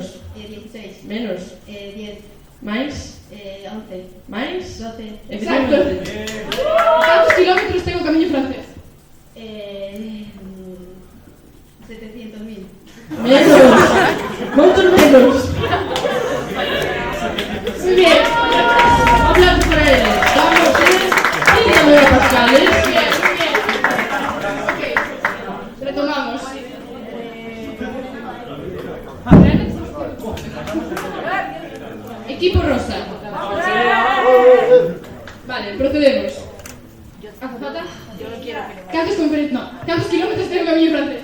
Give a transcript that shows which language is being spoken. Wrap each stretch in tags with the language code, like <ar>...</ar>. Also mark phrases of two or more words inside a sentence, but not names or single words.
<gl>16, Menos. 10, Mais. 11, Mais. 12, Exacto. Efectivamente. Cantos kilómetros ten o camiño francés? 700.000, Menos. Moitos menos.</gl> <es>Muy bien.</es> <gl>Aplausos para eles. Vamos, 30 megapascales.</gl> <es>Muy bien, muy bien. Ok, retomamos. Equipo rosa. Vale, procedemos. Azafata.</es> <gl>Cantos kilómetros ten o camiño francés?</gl>